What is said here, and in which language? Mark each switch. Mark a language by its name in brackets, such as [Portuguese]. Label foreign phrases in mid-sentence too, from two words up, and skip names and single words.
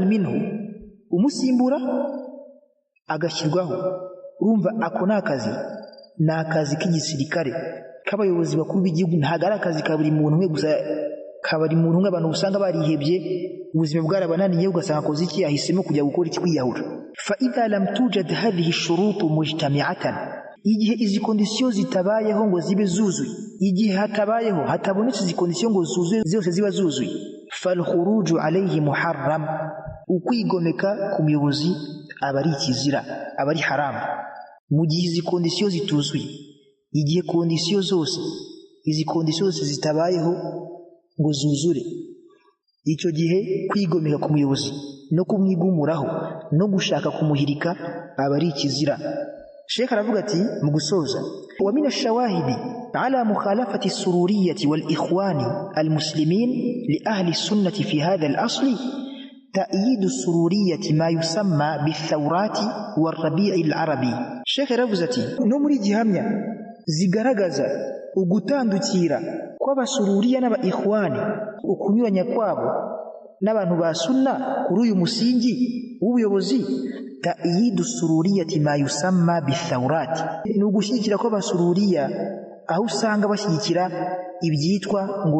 [Kinyarwanda] minhu umusimbura agashyirwaho urumva ako ni akazi k'igisirikare k'abayobozi bakuru b'igihugu ntabwo ari akazi ka buri muntu umwe gusa kabari muntu umwe abantu usanga barihebye ubuzima bwarabananiye ugasanga akoze iki ahisemo kujya gukora iki kwiyahura [Arabic] فإذا لم توجد هذه الشروط مجتمعة [Kinyarwanda] igihe izi kondisiyo zitabayeho ngo zibe zuzuye igihe hatabonetse izi kondisiyo ngo zuzuye zose ziba zuzuye [Arabic] فالخروج عليه محرم [Kinyarwanda] ukwigomeka ku muyobozi aba ari ikizira aba ari haramu mu gihe izi kondisiyo zituzuye igihe izi kondisiyo zose zitabayeho ngo zuzure icyo gihe kwigomeka ku muyobozi no kumwigumuraho no gushaka kumuhirika aba ari ikizira Sheikh aravuga ati mu gusoza [Arabic] ومن الشواهد على مخالفة السرورية والإخوان المسلمين ل أهل السنة في هذا الأصل تأييد السرورية ما يسمى بالثورة والربيع العربي [Kinyarwanda] Sheikh aravuga ati no muri gihamya zigaragaza ugutandukira kw'abasururiya n'aba ikhwani ukunyuranya kwabo n'abantu ba sunna kuri uyu musingi w'ubuyobozi [Arabic] تأييد السرورية ما يسمى بالثورة [Kinyarwanda] ni ugushyigikira kw'abasururiya aho usanga bashyigikira ibyitwa ngo